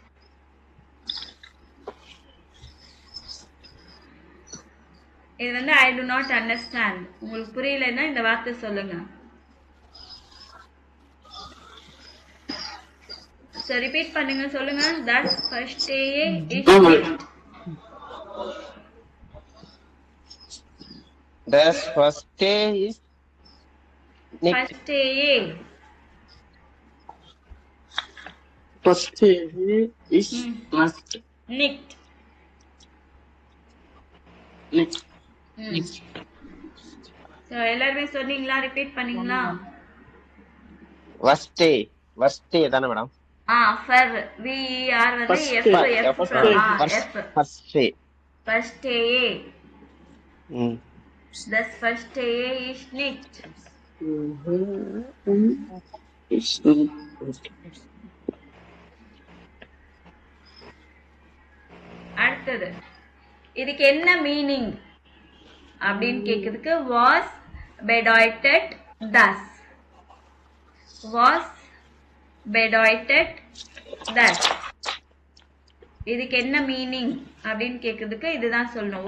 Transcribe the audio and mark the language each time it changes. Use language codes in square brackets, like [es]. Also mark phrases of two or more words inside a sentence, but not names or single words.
[ta] இது வந்து [en] I do not understand. [ta] உங்களுக்கு புரியலன்னா இந்த வார்த்தை சொல்லுங்க. சோ ரிப்பீட் பண்ணுங்க, சொல்லுங்க. [de] Das verstehe ich nicht. Das verstehe ich nicht. verstehe Verstehe ich nicht. nicht. Nicht. [ta] சோ எல்லாரும் சொன்னீங்களா? ரிப்பீட் பண்ணீங்களா? [de] verstehe verstehe [ta] தானே மேடம்? ஃபர் வி ஆர் வந்து எஃப் எஃப் [de] வஸ்டே verstehe. ம் Das verstehe ich nicht. Ich nicht. [ta] அடுத்தது இதுக்கு என்ன மீனிங் அப்படின்னு கேக்குறதுக்கு [de] was bedeutet das. was bedeutet das. [ta] இதுக்கு என்ன மீனிங் அப்படின்னு கேக்குறதுக்கு இதுதான் சொல்லணும்.